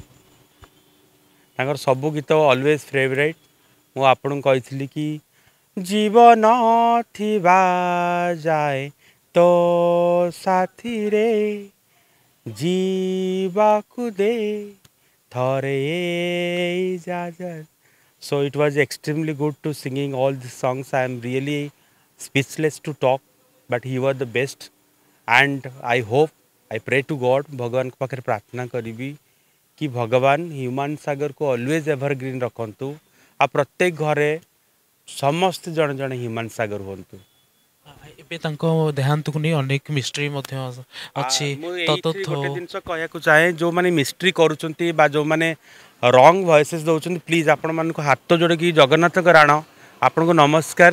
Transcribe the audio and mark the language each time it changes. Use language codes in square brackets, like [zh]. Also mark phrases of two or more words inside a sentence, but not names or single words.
[or] ତାଙ୍କର ସବୁ ଗୀତ [en] always favourite. [or] ମୁଁ ଆପଣଙ୍କୁ କହିଥିଲି କି ଜୀବନ ଥିବା ଯାଏ ତୋ ସାଥିରେ ଯିବାକୁ ଦେ ଥରେ ଇଜାଜତ। [en] So it was extremely good to singing all these songs. I am really speechless to talk, but he was the best. And I hope, I pray to God, [or] ଭଗବାନ କେ ପାଖେ ପ୍ରାର୍ଥନା କରି କି ଭଗବାନ ह୍ୟୁମାନ ସାଗରକୁ [en] always evergreen [or] ରଖନ୍ତୁ ଆଉ ପ୍ରତ୍ୟେକ ଘରେ ସମସ୍ତେ ଜଣେ ଜଣେ ହ୍ୟୁମାନ ସାଗର ହୁଅନ୍ତୁ। ଏବେ ତାଙ୍କ ଦେହାନ୍ତକୁ ନେଇ ଅନେକ ମିଷ୍ଟ୍ରି ମଧ୍ୟ ଅଛି। ମୁଁ ଏଇଠି ତତଥ ଗୋଟେ ଜିନିଷ କହିବାକୁ ଚାହେଁ, ଯେଉଁମାନେ ମିଷ୍ଟ୍ରି କରୁଛନ୍ତି ବା ଯେଉଁମାନେ [en] wrong voices [or] ଦେଉଛନ୍ତି, ପ୍ଲିଜ୍ ଆପଣମାନଙ୍କୁ ହାତ ଯୋଡ଼ିକି ଜଗନ୍ନାଥଙ୍କ ରାଣ ଆପଣଙ୍କୁ ନମସ୍କାର।